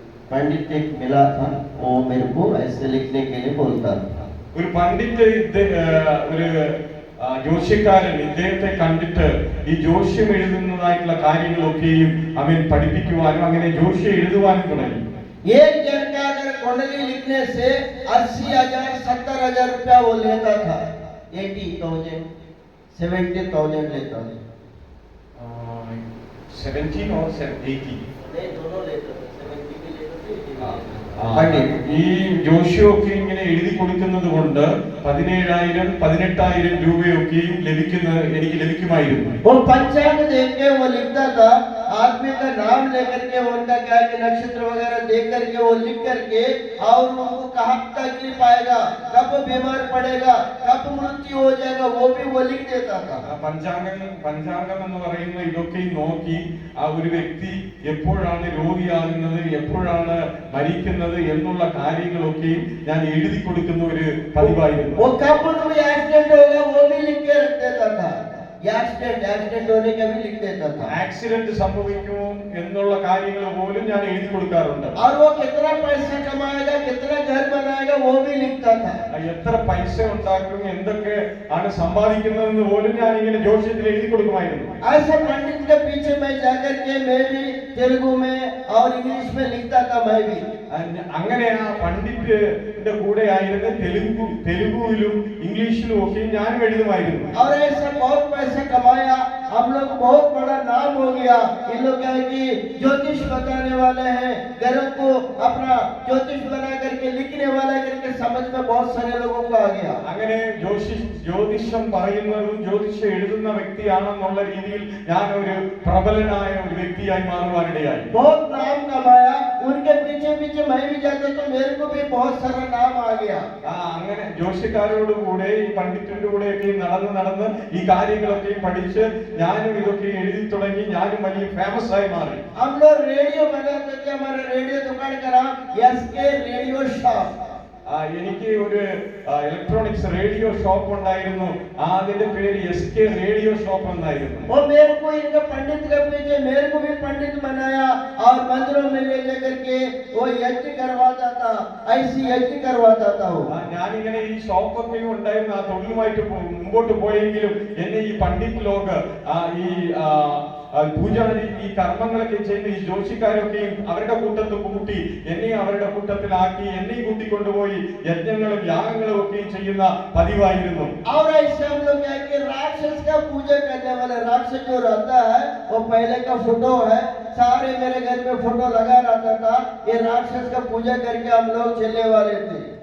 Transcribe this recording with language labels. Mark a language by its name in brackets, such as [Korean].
[Hindi] पंडित एक मिला था, वो मेरे को ऐसे लिखने के लिए बोलता था। [Malayalam] ഒരു പണ്ഡിറ്റ് ഒരു ജോഷ്യക്കാരൻ ഇദ്ദേഹത്തെ കണ്ടിട്ട് ഈ ജോഷ്യം എഴുതുന്നതായിട്ടുള്ള കാര്യങ്ങളൊക്കെയും അവൻ പഠിപ്പിക്കുവാനും അങ്ങനെ ജോഷ്യം എഴുതുവാനും തുടങ്ങി. [Hindi] एक जन का अगर कुंडली लिखने से 80,000 70,000 रुपया वो लेता था। 80,000 70,000 लेता था। 17 और 80 नहीं, दोनों लेता था। 70 भी लेता था, 80 भी लेता था। [Malayalam] ഈ ജോഷ്യമൊക്കെ ഇങ്ങനെ എഴുതി കൊടുക്കുന്നത് കൊണ്ട് 17,000 18,000 രൂപയൊക്കെയും എനിക്ക് ലഭിക്കുമായിരുന്നു. [Hindi] वो पंचांग देख के वो लिखता था, आदमी का नाम लेकर के, उनका क्या कि नक्षत्र वगैरह देख करके वो लिख करके, और उनको कहाँ तकलीफ आएगा, कब वो बीमार पड़ेगा, कब मृत्यु हो जाएगा, वो भी वो लिख देता था। [Malayalam] പഞ്ചാംഗം എന്ന് പറയുന്ന ഇതൊക്കെയും നോക്കി ആ ഒരു വ്യക്തി എപ്പോഴാണ് രോഗിയാകുന്നത്, എപ്പോഴാണ് മരിക്കുന്നത് എന്നുള്ള കാര്യങ്ങളൊക്കെയും ഞാൻ എഴുതി കൊടുക്കുന്ന ഒരു പതിവായിരുന്നു. [Hindi] वो कब कोई एक्सीडेंट होगा वो भी लिख के रख देता था। एक्सीडेंट होने का भी लिख देता था। [Malayalam] ആക്സിഡന്റ് സംഭവിക്കുമോ എന്നുള്ള കാര്യങ്ങൾ പോലും ഞാൻ എഴുതി കൊടുക്കാറുണ്ട്. [Hindi] और वो कितना पैसा कमाएगा, कितना घर बनाएगा, वो भी लिखता था। [Malayalam] എത്ര പൈസ ഉണ്ടാക്കും, എന്തൊക്കെ ആണ് സമ്പാദിക്കുന്നതെന്ന് പോലും ഞാൻ ഇങ്ങനെ ജോഷ്യത്തിൽ എഴുതി കൊടുക്കുമായിരുന്നു. [Hindi] ऐसे पंडित के पीछे मैं जाकर के मैं भी तेलुगु में और इंग्लिश में लिखता था, मैं भी। [Malayalam] അങ്ങനെ ആ പണ്ഡിറ്റിന്റെ കൂടെ ആയിരുന്നു തെലുഗുവിലും ഇംഗ്ലീഷിലും ഒക്കെ ഞാനും എഴുതുമായിരുന്നു. [Hindi] और ऐसा बहुत पैसा कमाया, हम लोग बहुत बड़ा नाम हो गया। इन लोग क्या है कि ज्योतिष बताने वाले हैं, घरों को अपना ज्योतिष बना करके लिखने वाला करके समझ में बहुत सारे लोगों को आ गया। [Malayalam] അങ്ങനെ ജ്യോതിഷം പറയുന്നതും ജ്യോതിഷം എഴുതുന്ന വ്യക്തിയാണെന്നുള്ള രീതിയിൽ ഞാൻ ഒരു പ്രബലനായ ഒരു വ്യക്തിയായി മാറുവാനിടയായി. [Hindi] बहुत नाम कमाया, उनके पीछे पीछे मैं भी जाता तो मेरे को भी बहुत सारा नाम आ गया। [Malayalam] അങ്ങനെ ജോഷ്യക്കാരോട് കൂടെ ഈ പണ്ഡിറ്റിന്റെ കൂടെയൊക്കെ നടന്ന് ഈ കാര്യങ്ങളൊക്കെ പഠിച്ച് ഞാനും ഇതൊക്കെ എഴുതി തുടങ്ങി. ഞാനും വലിയ ഫേമസ് ആയി മാറി. [Hindi] हम लोग रेडियो बनाते थे, हमारा रेडियो दुकान का नाम एसके रेडियो शॉप। [Malayalam] എനിക്ക് ഒരു ഇലക്ട്രോണിക്സ് റേഡിയോ ഷോപ്പ് ഉണ്ടായിരുന്നു. അതിന്റെ പേര് SK റേഡിയോ ഷോപ്പ് എന്നായിരുന്നു. [Hindi] वो मेरे को इनका पंडित के पीछे मेरे को भी पंडित बनाया और मंदिरों में ले जाकर के वो यज्ञ करवाता था, ऐसी यज्ञ करवाता था वो। [Malayalam] ഞാനിങ്ങനെ ഈ ഷോപ്പൊക്കെ ഉണ്ടായിരുന്നു. ആ തൊഴിലുമായിട്ട് മുമ്പോട്ട് പോയെങ്കിലും എന്നെ ഈ പണ്ഡിറ്റ് ലോഗ് ഈ പൂജാരി ഈ കർമ്മങ്ങളൊക്കെ ചെയ്ത് ഈ ജോഷിക്കാരൊക്കെയും അവരുടെ കൂട്ടത്തിൽ കൂട്ടി എന്നെയും അവരുടെ കൂട്ടത്തിലാക്കി എന്നെയും കൂട്ടിക്കൊണ്ടുപോയി യജ്ഞങ്ങളും യാഗങ്ങളും ഒക്കെയും ചെയ്യുന്ന പതിവായിരുന്നു. [Hindi] और ऐसे हम लोग क्या कि राक्षस का पूजा करने वाले राक्षस जो रहता है वो पहले का फोटो है, सारे मेरे घर में फोटो लगा रहता था। ये राक्षस का पूजा करके हम लोग चलने वाले थे।